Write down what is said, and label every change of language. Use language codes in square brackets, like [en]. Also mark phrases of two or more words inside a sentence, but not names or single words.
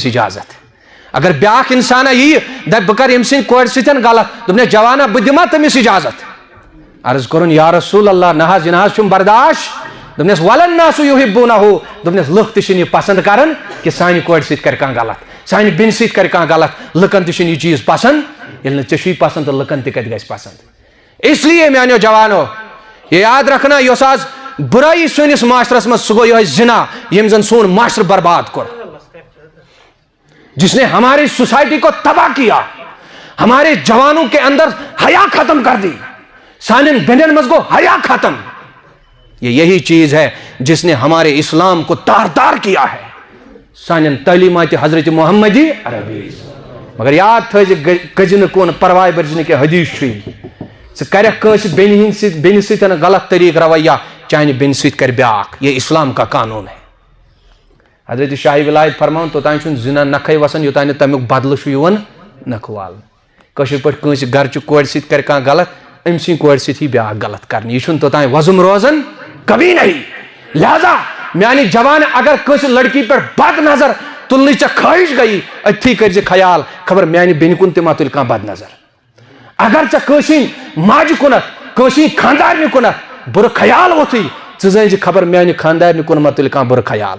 [ks] اجازت اگر بیاکھ انسانا ییہِ دپہِ بہٕ کرٕ أمۍ سٕنٛدِ کورِ سۭتۍ غلط دوٚپنس جوانا بہٕ دِما تٔمِس اجازت عرض کوٚرُن [ar] یا رسول اللہ [ks] نہ حظ یہِ نہ حظ چھُم برداشت دوٚپنس [ar] وللناسُ یُحِبُّونہُ [ks] دوٚپنس لُکھ تہِ چھِنہٕ یہِ پسنٛد کران کہِ سانہِ کورِ سۭتۍ کرِ کانٛہہ غلط سانہِ بیٚنہِ سۭتۍ کرِ کانٛہہ غلط لُکن تہِ چھُنہٕ یہِ چیٖز پسنٛد ییٚلہِ نہٕ ژےٚ چھُے پسنٛد تہٕ لُکن تہِ کتہِ گژھِ پسنٛد [ur] اس لیے [ks] میانیو جوانو [ur] یہ یاد رکھنا [ks] یۄس آز برائی سٲنِس معاشرس منٛز سُہ گوٚو یِہوے زنا ییٚمۍ زن سون معاشرٕ برباد کوٚر [ur] جس نے ہماری سوسائٹی کو تباہ کیا ہمارے جوانوں کے اندر حیا ختم کر دی [ks] سانن بینن مز گو حیا ختم [ur] یہ یہی چیز ہے جس نے ہمارے اسلام کو تار تار کیا ہے [ks] سانن تعلیمات حضرت محمدی عربی مگر یاد تھٲیزِ کٔژِ نہٕ کُن پرواے بٔرزِ نہٕ کینٛہہ حدیث چھُے ژٕ کرکھ کٲنٛسہِ بیٚنہِ سۭتۍ غلط طریٖقہٕ رویہ چانہِ بیٚنہِ سۭتۍ کر بیاکھ [ur] یہ اسلام کا قانون ہے [ks] حضرت شاہ ولایت فرماوان توتانۍ چھُنہٕ زنا نکھے وسان یوتانۍ نہٕ تمیُک بدلہٕ چھُ یِوان نکھٕ والنہٕ کٲشِر پٲٹھۍ کٲنٛسہِ گرچہِ کورِ سۭتۍ کرِ کانٛہہ غلط أمۍ سٕنٛدِ کورِ سۭتۍ یی بیاکھ غلط کرنہٕ یہِ چھُنہٕ توتانۍ وۄزُم روزان [ur] کبھی نہیں [ks] لہذا میانہِ جوان اگر کٲنٛسہِ لڑکی پٮ۪ٹھ بد نظر تُلنٕچ ژےٚ خٲہِش گٔیی أتھی کٔرزِ خیال خبر میانہِ بیٚنہِ کُن تہِ ما تُلہِ کانٛہہ بد نظر اگر ژےٚ کٲنٛسہِ ہِنٛدِ ماجہِ کُنتھ کٲنٛسہِ ہِنٛدِ خاندارنہِ کُنتھ بر خیال ووتھٕے ژٕ زٲنۍ زِ خبر میانہِ خاندارنہِ کُن ما تُلہِ کانٛہہ بُرٕ خیال.